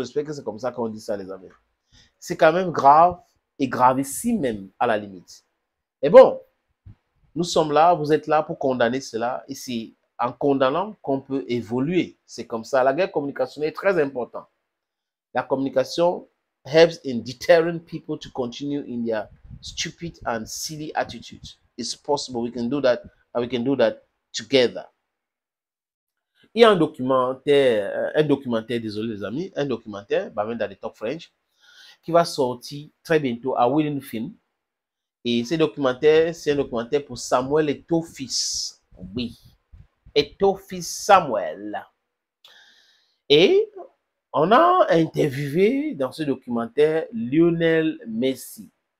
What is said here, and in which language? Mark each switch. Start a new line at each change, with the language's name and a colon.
French: J'espère que c'est comme ça qu'on dit ça, les amis. C'est quand même grave et gravissime même à la limite. Et bon, nous sommes là, vous êtes là pour condamner cela. Et c'est en condamnant qu'on peut évoluer. C'est comme ça. La guerre communicationnelle est très importante. La communication
English: helps in deterring people to continue in their stupid and silly attitudes. It's possible. We can do that, and we can do that together.
French: Il y a un documentaire, désolé les amis, un documentaire, même dans les Top French, qui va sortir très bientôt à Willing Film. Et ce documentaire, c'est un documentaire pour Samuel Eto'o-Fils. Oui, Eto'o-Fils Samuel. Et on a interviewé dans ce documentaire Lionel Messi.